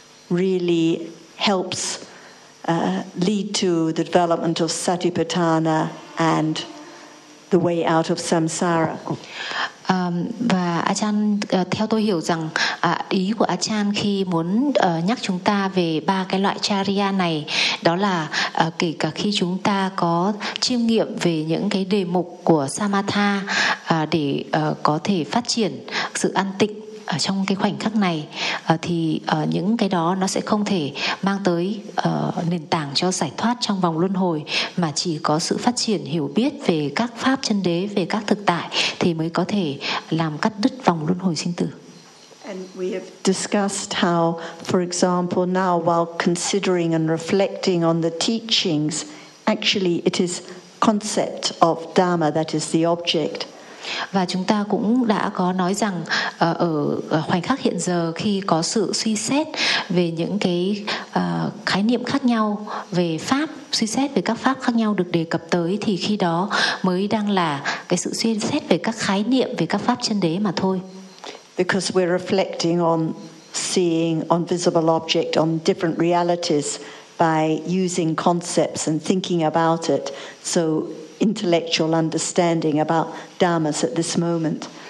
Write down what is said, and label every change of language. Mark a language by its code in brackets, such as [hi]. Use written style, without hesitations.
[en] really helps lead to the development of satipatthana and the way out of samsara. [vi] Và Ajahn theo tôi hiểu rằng ý của Ajahn khi muốn nhắc chúng ta về ba cái loại charya này, đó là kể cả khi chúng ta có chiêm nghiệm về những cái đề mục của samatha để có thể phát triển sự an tịnh ở trong cái khoảnh khắc này, thì những cái đó nó sẽ không thể mang tới nền tảng cho giải thoát trong vòng luân hồi, mà chỉ có sự phát triển hiểu biết về các pháp chân đế, về các thực tại thì mới có thể làm cắt đứt vòng luân hồi sinh tử. [en] And we have discussed how, for example, now while considering and reflecting on the teachings, actually it is concept of Dhamma that is the object. [vi] Và chúng ta cũng đã có nói rằng ở khoảnh khắc hiện giờ, khi có sự suy xét về những cái khái niệm khác nhau về pháp, suy xét về các pháp khác nhau được đề cập tới, thì khi đó mới đang là cái sự suy xét về các khái niệm về các pháp chân đế mà thôi. [en] Because we're reflecting on seeing on visible object on different realities by using concepts and thinking about it, so intellectual understanding about dharmas at this moment.